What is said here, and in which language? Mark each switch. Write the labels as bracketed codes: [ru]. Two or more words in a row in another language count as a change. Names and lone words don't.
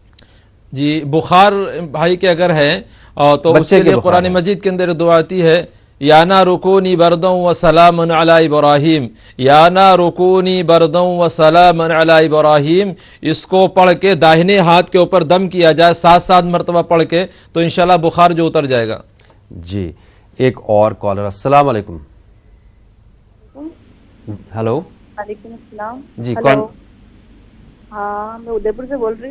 [ur] جی، بخار بھائی کے اگر ہے تو اس کے لیے قرآن مجید کے اندر دعا آتی ہے [ar] یا نارو کونی بردن و سلام علی ابراہیم، یا نارو کونی بردن و سلام علی ابراہیم، [ur] اس کو پڑھ کے داہنے ہاتھ کے اوپر دم کیا جائے 7 مرتبہ پڑھ کے، تو انشاءاللہ بخار جو اتر جائے گا۔ جی ایک اور کالر، السلام علیکم۔ ہلو، وعلیکم السلام۔ جی کون؟ ہاں میں ادے پور سے بول رہی ہوں۔